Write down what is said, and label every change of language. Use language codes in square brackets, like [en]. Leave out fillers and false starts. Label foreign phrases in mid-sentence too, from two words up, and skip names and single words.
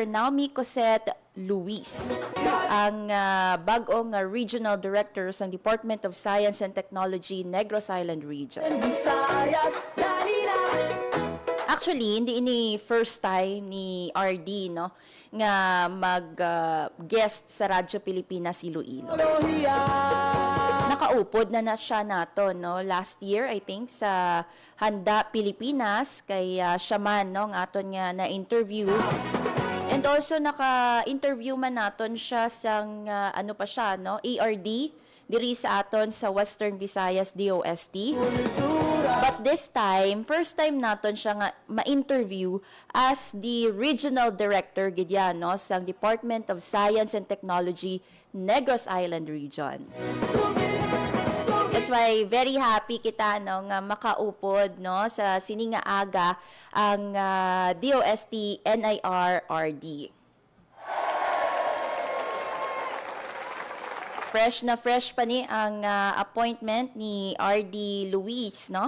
[hil] Naomi Cosette Luis, ang bag-ong Regional Director sa Department of Science and Technology Negros Island Region. Visayas, dali na, Actually, hindi ini [en] first time [hil] ni RD, no, nga mag-guest sa Radyo Pilipinas Iloilo. teknolohiya. Nakaupod na siya nato, no, [en] last year I think [hil] sa Handa Pilipinas kay siya man, no, ng aton nga na interview. And also naka-interview man naton siya sang ano pa siya, no, ARD diri sa aton sa Western Visayas DOST. [en] But this time, first time [hil] naton siya nga ma-interview [en] as the Regional Director [hil] gid yan, no, sang Department of Science and Technology Negros Island Region. [en] That's why very happy [hil] kita, no, nga makaupod, no, sa sininga aga ang DOST NIR RD. Fresh na fresh pa ni ang appointment ni RD Luis, no?